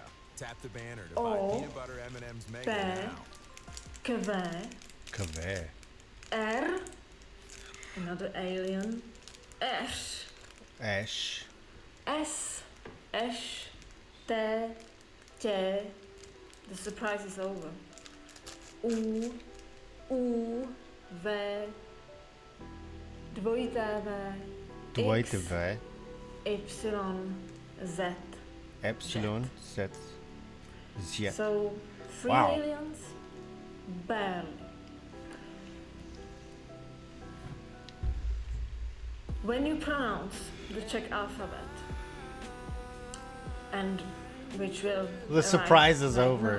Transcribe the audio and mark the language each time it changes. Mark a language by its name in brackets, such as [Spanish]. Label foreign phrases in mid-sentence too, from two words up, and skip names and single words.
[Czech] O, P, Q, Kv, [English] R, another alien, [Czech] S, Š, S, Š, [English] T, T, the surprise is over. [Czech] U, U, V, dvojité V, dvojité X, V, Y, Z. Epsilon, Z, Z. [English] So, three Wow. aliens, barely. When you pronounce the Czech alphabet, and which will The surprise is over.